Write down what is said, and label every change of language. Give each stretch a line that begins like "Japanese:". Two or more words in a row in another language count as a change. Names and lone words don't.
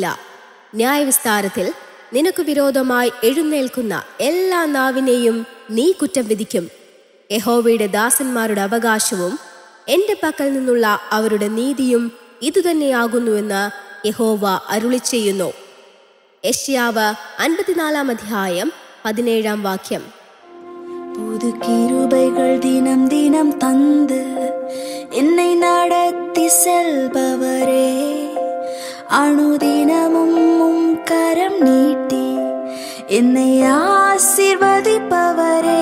Malayalam: ന്യായവിസ്താരത്തിൽ നിനക്ക് വിരോധമായി എഴുന്നേൽക്കുന്ന എല്ലാ നാവിനെയും നീ കുറ്റം വിധിക്കും. യഹോവയുടെ ദാസന്മാരുടെ അവകാശവും എന്റെ പക്കൽ നിന്നുള്ള അവരുടെ നീതിയും ഇതുതന്നെയാകുന്നുവെന്ന് യഹോവ അരുളിച്ചെയ്യുന്നു. യെശയ്യാവ് 54-17
Tamil: புது கிருபைகள் தினம் தினம் தந்து என்னை நடத்தி செல்பவரே, அனுதினமும் உம் கரம் நீட்டி என்னை ஆசீர்வதிப்பவரே.